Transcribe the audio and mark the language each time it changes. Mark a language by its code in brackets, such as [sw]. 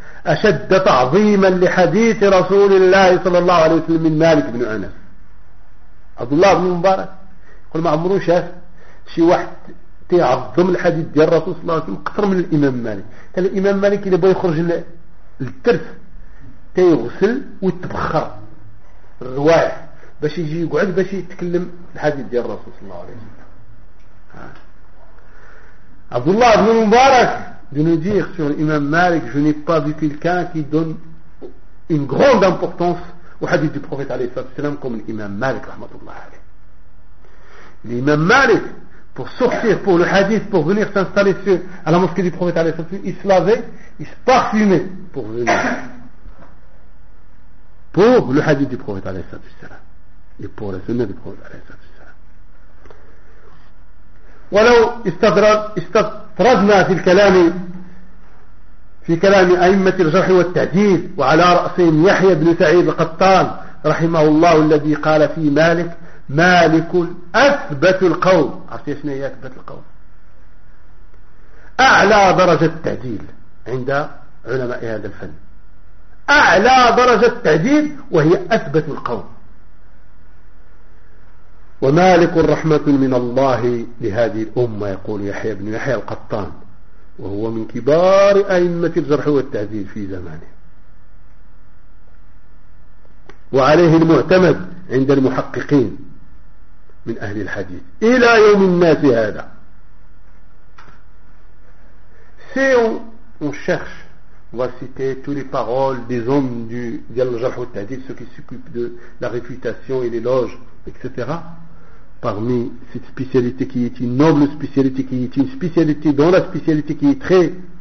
[ar] أشد تعظيما لحديث رسول الله صلى الله عليه وسلم من مالك بن أنس عبد الله بن مبارك يقول ما عمرو شاف شي واحد تيعظم الحديث ديال الرسول صلى الله عليه وسلم أكثر من الإمام مالك قال الإمام مالك إذا بغى يخرج للترف تيغسل ويتبخر الرواية باش يجي يقعد باش يتكلم الحديث ديال الرسول صلى الله عليه وسلم [fr] عبد الله بن مبارك de nous dire sur l'imam Malik je n'ai pas vu quelqu'un qui donne une grande importance au hadith du prophète alayhi salatu wasalam comme l'imam Malik rahmatullah alayhi. L'imam Malik pour sortir pour le hadith pour venir s'installer sur, à la mosquée du prophète alayhi salatu wasalam, il se lavait, il se parfumait pour venir pour le hadith du prophète alayhi salatu wasalam et pour la sunna du prophète alayhi salatu wasalam. [ar] ولو استطردنا في الكلام في كلام أئمة الجرح والتعديل وعلى رأسهم يحيى بن سعيد القطان رحمه الله الذي قال في مالك مالك أثبت القوم عرفتي شنو هي أثبت القوم أعلى درجة التعديل عند علماء هذا الفن أعلى درجة التعديل وهي أثبت القوم ومالك الرحمة من الله لهذه الأمة، يقول يحيى بن يحيى القطان، وهو من كبار أئمة الجرح والتعديل في زمانه، وعليه المعتمد عند المحققين من أهل الحديث إلى يوم الناس هذا. [fr] Si on cherche, on va citer tous les paroles des hommes du Al-Jarh wa al-Ta'dil, ceux qui s'occupent de la réfutation et l'éloge, etc. Parmi cette spécialité qui est une noble spécialité, qui est une spécialité dont la spécialité qui est très...